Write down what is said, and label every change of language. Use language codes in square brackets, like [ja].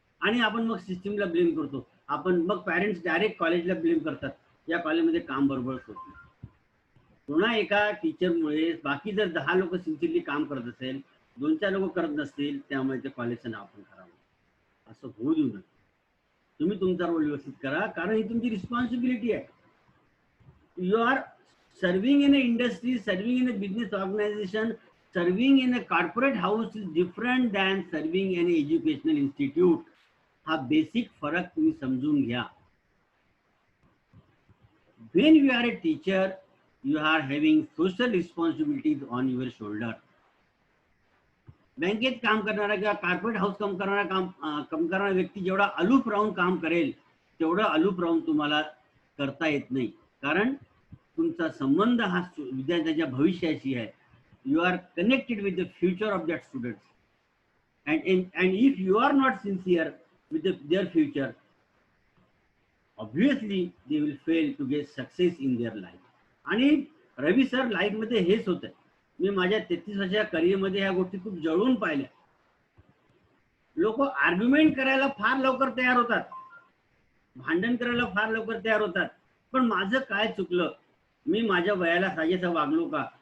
[mr] आणि आपण मग सिस्टीमला ब्लेम करतो. आपण मग पॅरेंट्स डायरेक्ट कॉलेजला ब्लेम करतात, या कॉलेजमध्ये काम बरोबर होत नाही. पुन्हा एका टीचरमुळे बाकी जर 10 लोक सिन्सिअरली काम करत असेल, 2-4 लोक करत नसतील, त्यामुळे ते कॉलेजचं नाव पण खराब होतं. असं होऊ देऊ नका. तुम्ही तुमचा रोल व्यवस्थित करा, कारण ही तुमची रिस्पॉन्सिबिलिटी आहे. [en] You are serving in an industry, serving in a business organization, serving in a corporate house is different than serving in an educational institute. [mr] हा बेसिक फरक तुम्ही समजून घ्या. [en] When you are a teacher, you are having social responsibilities on your shoulder. [mr] बँकेत काम करणारा किंवा corporate house काम करणारा व्यक्ती जेवढा अलूफ राहून काम करेल, तेवढं अलूफ राहून तुम्हाला करता येत नाही. कारण तुमचा संबंध हा विद्यार्थ्याच्या भविष्याशी आहे. [en] You are connected with the future of that students. and if you are not sincere with their future, obviously they will fail to get success in their life. [mr] आणि रवी सर, लाईफ मध्ये हेच होत आहे. मी माझ्या 33 वर्षाच्या करिअरमध्ये ह्या गोष्टी खूप जळून पाहिल्या. लोक आर्ग्युमेंट करायला फार लवकर तयार होतात, भांडण करायला फार लवकर तयार होतात. पण माझं काय चुकलं? मी माझ्या वयाला साजेसा वागलो का?